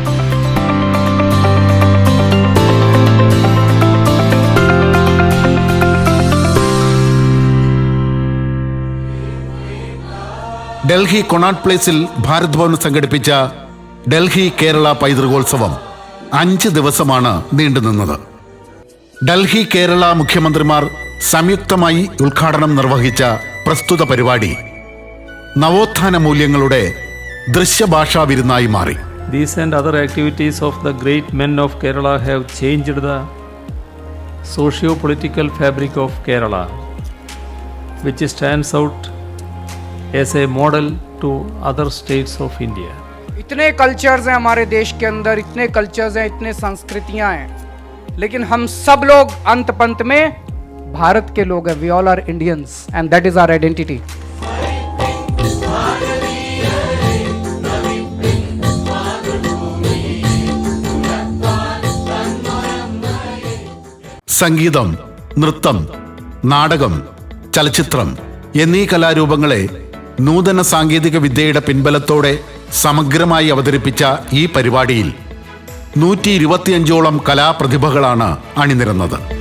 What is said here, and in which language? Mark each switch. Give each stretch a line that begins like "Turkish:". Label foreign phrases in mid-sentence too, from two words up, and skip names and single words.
Malayalam: ഡൽഹി കൊണാട്ട് പ്ലേസിൽ ഭാരത് ഭവൻ സംഘടിപ്പിച്ച ഡൽഹി കേരള പൈതൃകോത്സവം 5 ദിവസമാണ് നീണ്ടുനിന്നത്. ഡൽഹി കേരള മുഖ്യമന്ത്രിമാർ സംയുക്തമായി ഉദ്ഘാടനം നിർവഹിച്ച പ്രസ്തുത പരിപാടി നവോത്ഥാന മൂല്യങ്ങളുടെ ദൃശ്യഭാഷാ വിരുന്നായി മാറി.
English: These and other activities of the great men of Kerala have changed the socio-political fabric of Kerala, which stands out as a model to other states of India.
Hindi: इतने कल्चर्स हैं हमारे देश के अंदर, इतने कल्चर्स हैं, इतने संस्कृतियां हैं, लेकिन हम सब लोग अंत पंत में भारत के लोग हैं.
English: We all are Indians and that is our identity.
Malayalam: സംഗീതം, നൃത്തം, നാടകം, ചലച്ചിത്രം എന്നീ കലാരൂപങ്ങളെ നൂതന സാങ്കേതിക വിദ്യയുടെ പിൻബലത്തോടെ സമഗ്രമായി അവതരിപ്പിച്ച ഈ പരിപാടിയിൽ 125ഓളം കലാപ്രതിഭകളാണ് അണിനിരന്നത്.